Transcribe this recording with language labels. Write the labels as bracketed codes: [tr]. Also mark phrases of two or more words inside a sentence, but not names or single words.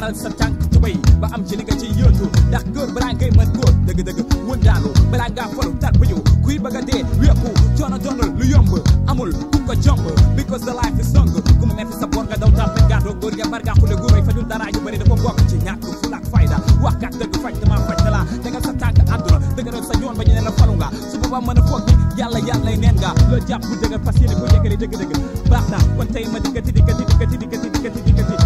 [wo] tànk tubéy ba am ci li nga ciy yóotu. Ndax góor balaa ngay mën góor, dëgg-dëgg wëndaalu. Balaa ngaa falu tarbiyu, kuy bëgg a dee wékku. Coono doonul lu yomb, amul ku ko jomb. [en] Because the life is long. [wo] Ku mu metti sa bor nga daw tàppe gàddu. Góor ya mbar nga xule gu rëy fajul dara yu bëri dafa bokk ci ñàkk fulla ak fayda. Wax kat dëgg faj dama faj dala. Tegal sa tànk àdduna, dëgëral sa yoon ba ñu ne la falu nga. Su boobaa mën a foog ni yàlla, yàlla neen nga. Loo jàpp bu dëgër, fas yéene ko yëkkali dëgg-dëgg. Baax na, kon tey ma dikkati, dikkati, dikkati, dikkati, dikkati, dikkati.